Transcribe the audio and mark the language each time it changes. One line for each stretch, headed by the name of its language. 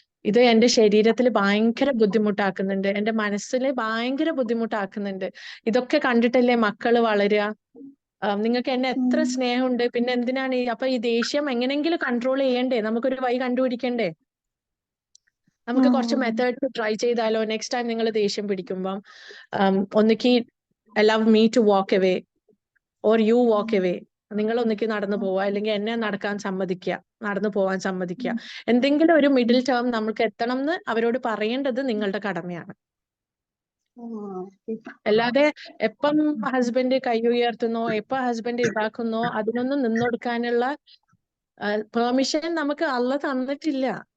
Malayalam: ഇത് എന്റെ ശരീരത്തിൽ ഭയങ്കര ബുദ്ധിമുട്ടാക്കുന്നുണ്ട്, എന്റെ മനസ്സിൽ ഭയങ്കര ബുദ്ധിമുട്ടാക്കുന്നുണ്ട്. ഇതൊക്കെ കണ്ടിട്ടല്ലേ മക്കള് വളരുക. നിങ്ങൾക്ക് എന്നെ എത്ര സ്നേഹമുണ്ട്, പിന്നെ എന്തിനാണ് അപ്പൊ ഈ ദേഷ്യം എങ്ങനെങ്കിലും കൺട്രോൾ ചെയ്യണ്ടേ? നമുക്കൊരു വഴി കണ്ടുപിടിക്കണ്ടേ? നമുക്ക് കുറച്ച് മെത്തേഡ്സ് ട്രൈ ചെയ്താലോ?
English: next time
Malayalam: നിങ്ങൾ ദേഷ്യം പിടിക്കുമ്പം ഒന്നിക്ക്
English: allow me to walk away or you walk away.
Malayalam: നിങ്ങൾ ഒന്നിക്ക് നടന്നു പോവുക, അല്ലെങ്കിൽ എന്നെ നടന്നു പോവാൻ സമ്മതിക്കുക. എന്തെങ്കിലും ഒരു മിഡിൽ ടേം നമുക്ക് എത്തണം എന്ന് അവരോട് പറയേണ്ടത് നിങ്ങളുടെ കടമയാണ്. അല്ലാതെ എപ്പം ഹസ്ബൻഡ് കൈ ഉയർത്തുന്നോ, എപ്പം ഹസ്ബൻഡ് ഇതാക്കുന്നോ അതിനൊന്നും നിന്നൊടുക്കാനുള്ള പെർമിഷൻ നമുക്ക് അള്ള തന്നിട്ടില്ല.